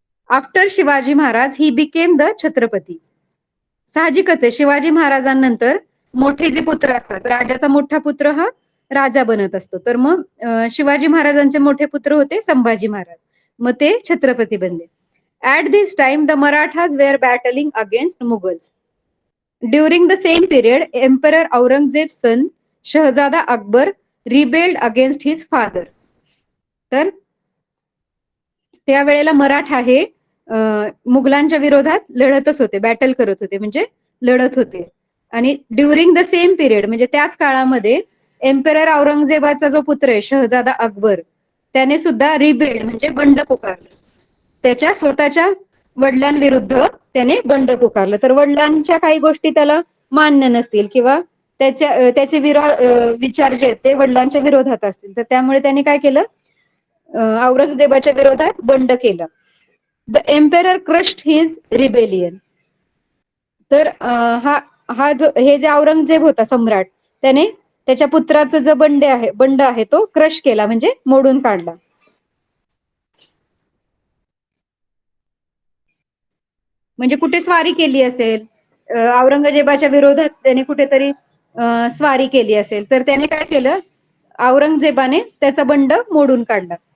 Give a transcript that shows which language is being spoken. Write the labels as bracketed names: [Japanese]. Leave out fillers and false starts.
[English] After Shivaji Maharaj he became the Chhatrapati. [Marathi] साहजिकच आहे, शिवाजी महाराजांनंतर मोठे जे पुत्र असतात, राजाचा मोठा पुत्र हा राजा बनत असतो. तर मग शिवाजी महाराजांचे मोठे पुत्र होते संभाजी महाराज, मग ते छत्रपती बनले. [English] At this time the Marathas were battling against Mughals. During the same period emperor Aurangzeb son Shahzada Akbar rebelled against his father. [Marathi] तर त्यावेळेला मराठा हे मुघलांच्या विरोधात लढतच होते, बॅटल करत होते, म्हणजे लढत होते. आणि [English] during the same period [Marathi] म्हणजे त्याच काळामध्ये एम्परर औरंगजेबाचा जो पुत्र आहे शहजादा अकबर, त्याने सुद्धा रिबेल्ड म्हणजे बंड पुकारलं. त्याच्या स्वतःच्या वडिलांविरुद्ध त्याने बंड पुकारलं. तर वडिलांच्या काही गोष्टी त्याला मान्य नसतील किंवा त्याचे विचार जे आहेत ते वडिलांच्या विरोधात असतील, तर त्यामुळे त्यांनी काय केलं, औरंगजेबाच्या विरोधात बंड केलं. [English] The emperor crushed his rebellion. [Marathi] तर हा जो हे जे औरंगजेब होता सम्राट, त्याने त्याच्या पुत्राचं जो बंड आहे तो क्रश केला, म्हणजे मोडून काढला. म्हणजे कुठे स्वारी केली असेल, औरंगजेबाच्या विरोधात त्याने कुठेतरी स्वारी केली असेल, तर त्याने काय केलं, औरंगजेबाने त्याचा बंड मोडून काढला.